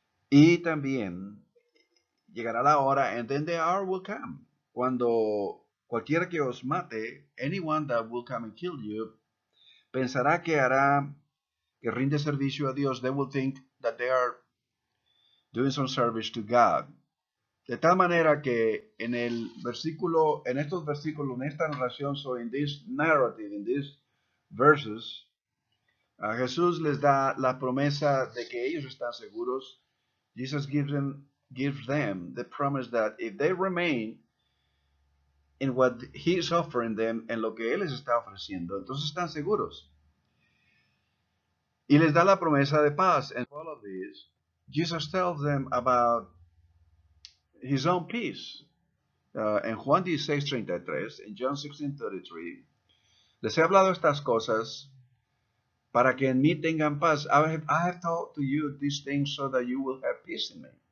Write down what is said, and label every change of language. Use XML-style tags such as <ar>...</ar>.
<es>Y también llegará la hora,</es> <en>and then the hour will come,</en> <es>cuando cualquiera que os mate,</es> <en>anyone that will come and kill you,</en> <es>pensará que rinde servicio a Dios.</es> <en>They will think that they are doing some service to God.</en> <es>De tal manera que en estos versículos, en esta narración,</es> <en>so in this narrative, in these verses,</en> <es>Jesús les da la promesa de que ellos están seguros.</es> <en>Jesus gives them the promise that if they remain in what he is offering them,</en> <es>en lo que él les está ofreciendo,</es> <en>entonces están seguros.</en> <es>Y les da la promesa de paz.</es> <en>And all of this, Jesus tells them about his own peace.</en> <es>En Juan 16:33, en John 16:33, les he hablado estas cosas para que en mí tengan paz.</es> <en>I have told to you these things so that you will have peace in me.</en>